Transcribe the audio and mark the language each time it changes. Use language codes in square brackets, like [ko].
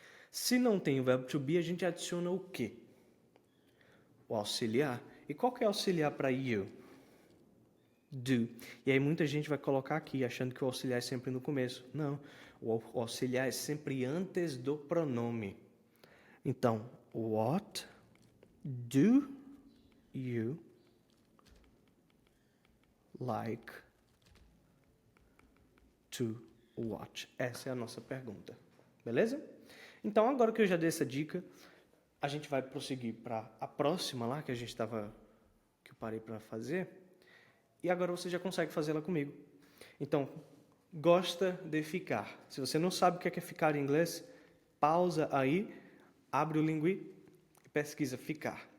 [pt] Se não tem o verbo to be, a gente adiciona o quê? O auxiliar. E qual que é auxiliar para you? Do. E aí muita gente vai colocar aqui, achando que o auxiliar é sempre no começo. Não, o auxiliar é sempre antes do pronome. Então, [en] what do you like to watch? [pt] Essa é a nossa pergunta. Beleza? Então, agora que eu já dei essa dica, a gente vai prosseguir para a próxima lá que eu parei para fazer. E agora você já consegue fazê-la comigo. Então, gosta de ficar. Se você não sabe o que é ficar em inglês, pausa aí, abre o Lingui e pesquisa ficar.